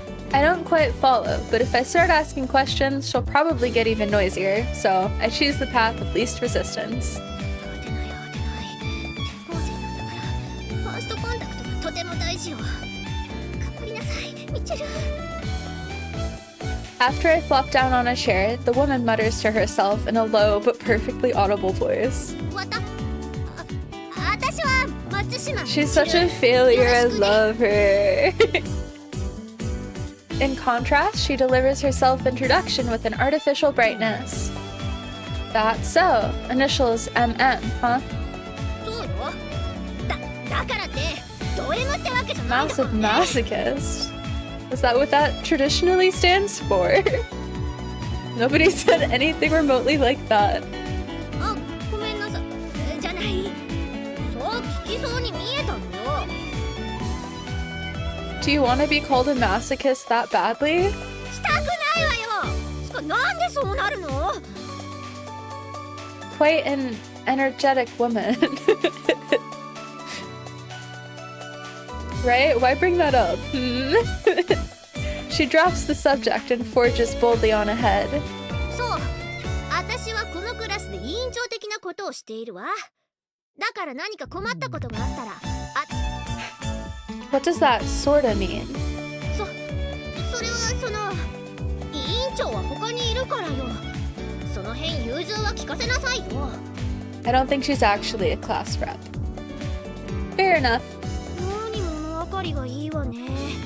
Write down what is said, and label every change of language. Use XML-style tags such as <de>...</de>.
<en>I don't quite follow, but if I start asking questions, she'll probably get even noisier, so I choose the path of least resistance.</en> <ja>慌てない慌てない転校生なんだからファーストコンタクトがとても大事よ頑張りなさいミッチェル</ja> <en>After I flop down on a chair, the woman mutters to herself in a low but perfectly audible voice.</en> <ja>私は松島</ja> <en>She's such a failure, I love her. In contrast, she delivers her self-introduction with an artificial brightness. That's so. Initials MM, huh?</en> <ja>そうよだからってド M ってわけじゃないんだか</ja> <en>Massive</en> <ja>らね</ja> <en>masochist. Is that what that traditionally stands for? Nobody said anything remotely like that.</en> <ja>あごめんなさいじゃないそう聞きそうに見えたのよ</ja> <en>Do you want to be called a masochist that badly?</en> <ja>したくないわよなんでそうなるの</ja> <en>Quite an energetic woman. Right? Why bring that up? She drops the subject and forges boldly on ahead.</en> <ja>そう私はこのクラスで委員長的なことをしているわだから何か困ったことがあったら</ja> <en>What does that sorta mean?</en> <ja>それはその委員長は他にいるからよその辺融通は聞かせなさいよ</ja> <en>I don't think she's actually a class rep. Fair enough.</en> <ja>何物分かりがいいわねもういいわ</ja>